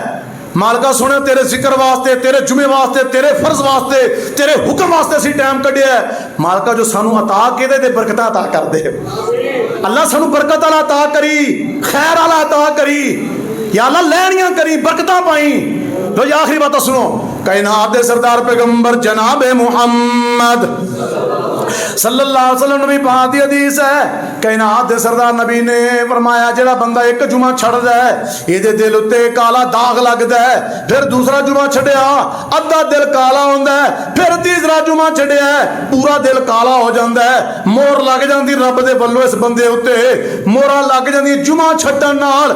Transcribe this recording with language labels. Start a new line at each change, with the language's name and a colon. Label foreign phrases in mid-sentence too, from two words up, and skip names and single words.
Punjabi: مالکا سنے تیرے ذکر واسطے، تیرے جمعے واسطے، تیرے فرض واسطے، تیرے حکم واسطے اسیں ٹائم کڈھیا. مالکا جو سانوں عطا کے دے برکت عطا کر دے، اللہ سانوں برکت والا عطا کری، خیر والا عطا کری، یا اللہ لینیاں کری، برکتاں پائی. تو یہ آخری بات سنو، کائنات دے سردار پیغمبر جناب محمد
Arabic: صلى الله عليه وسلم
Punjabi: نبی پاک دی حدیث ہے، کائنات دے سردار نبی نے فرمایا جیڑا بندہ اک جمعہ چھڈدا ہے ایہدے دل اتے کالا داغ لگدا ہے، فیر دوسرا جمعہ چھڈیا ادھا دل کالا ہوندا ہے، فیر تیسرا جمعہ چھڈیا پورا دل کالا ہو جاندا ہے. مہر لگ جاندی رب دے ولوں اس بندے اتے، مہراں لگ جاندی جمعہ چھڈن نال.